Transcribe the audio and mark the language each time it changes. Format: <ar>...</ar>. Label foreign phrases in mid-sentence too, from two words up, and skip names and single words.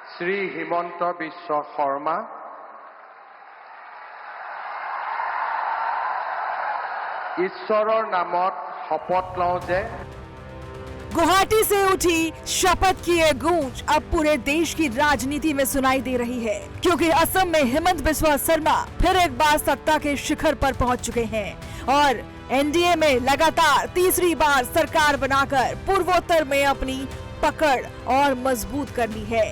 <as>শ্ৰী হিমন্ত বিশ্ব শৰ্মা, ঈশ্বৰৰ নামত শপথ লওঁ যে</as> <hi>गुवाहाटी से उठी शपथ की ये गूंज अब पूरे देश की राजनीति में सुनाई दे रही है, क्योंकि असम में हिमंत बिस्वा शर्मा फिर एक बार सत्ता के शिखर पर पहुंच चुके हैं और एनडीए में लगातार तीसरी बार सरकार बनाकर पूर्वोत्तर में अपनी पकड़ और मजबूत कर ली है।</hi>